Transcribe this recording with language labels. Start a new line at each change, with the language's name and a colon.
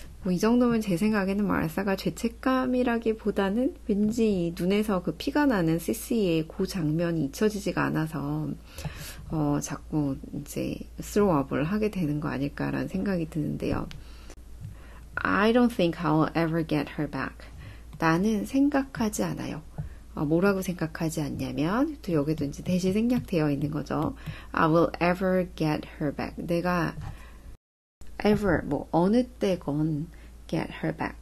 Korean: 이 정도면 제 생각에는 마르사가 죄책감이라기보다는 왠지 눈에서 그 피가 나는 CC의 그 장면이 잊혀지지가 않아서 자꾸 이제 throw up을 하게 되는 거 아닐까라는 생각이 드는데요.
English: I don't think I'll ever get her back.
Korean: 나는 생각하지 않아요. 뭐라고 생각하지 않냐면 또 여기도 이제 대시 생략되어 있는 거죠.
English: I will ever get her back.
Korean: 내가 ever 뭐 어느 때건
English: get her back.